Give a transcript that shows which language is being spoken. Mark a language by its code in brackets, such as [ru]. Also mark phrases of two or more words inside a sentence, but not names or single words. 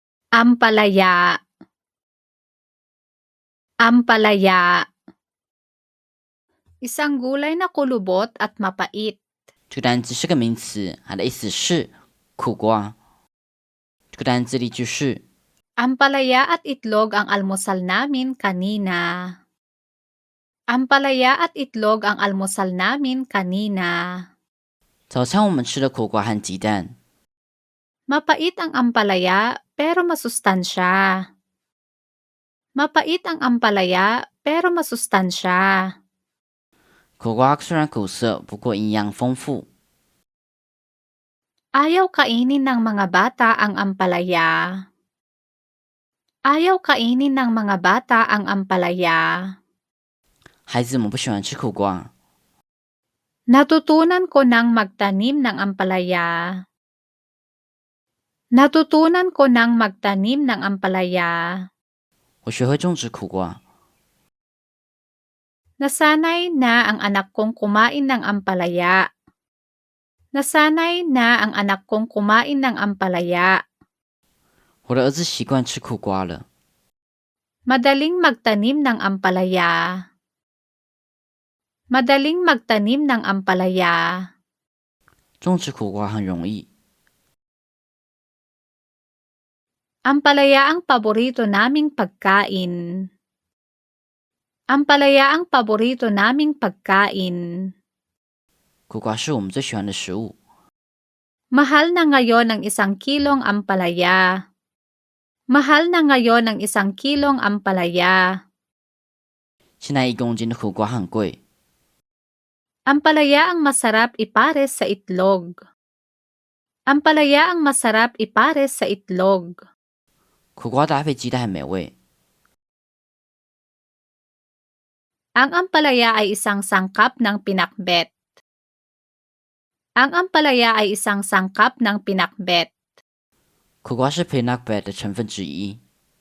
[tl] Ampalaya. Ampalaya. Isang gulay na kulubot at mapait. [zh] 这个单词是个名词，它的意思是苦瓜。这个单词例句是 [tl] Ampalaya at itlog ang almusal namin kanina. Ampalaya at itlog ang almusal namin kanina. [zh] 早餐我们吃了苦瓜和鸡蛋。 [tl] Mapait ang ampalaya pero masustansya. Mapait ang ampalaya pero masustansya. [zh] 苦瓜虽然苦涩，不过营养丰富。 [tl] Ayaw kainin ng mga bata ang ampalaya. Ayaw kainin ng mga bata ang ampalaya. [zh] 孩子们不喜欢吃苦瓜。 [tl] Natutunan ko nang magtanim ng ampalaya. Natutunan ko nang magtanim ng ampalaya. [zh] 我学会种植苦瓜。 [tl] Nasanay na ang anak kong kumain ng ampalaya. Nasanay na ang anak kong kumain ng ampalaya. [zh] 我的儿子习惯吃苦瓜了。 [tl] Madaling magtanim ng ampalaya. Madaling magtanim ng ampalaya. [zh] 种植苦瓜很容易。 [tl] Ampalaya ang paborito naming pagkain. Ampalaya ang paborito naming pagkain. [zh] 苦瓜是我们最喜欢的食物。 [tl] Mahal na ngayon ang 1 kilong ampalaya. Mahal na ngayon ang 1 kilong ampalaya. [zh] 现在1公斤的苦瓜很贵。 [tl] Ampalaya ang masarap ipares sa itlog. Ampalaya ang masarap ipares sa itlog. [zh] 苦瓜搭配鸡蛋很美味。 [tl] Ang ampalaya ay isang sangkap ng pinakbet. Ang ampalaya ay isang sangkap ng pinakbet. [zh] 苦瓜是 [en] peanut butter [zh] 的成分之一。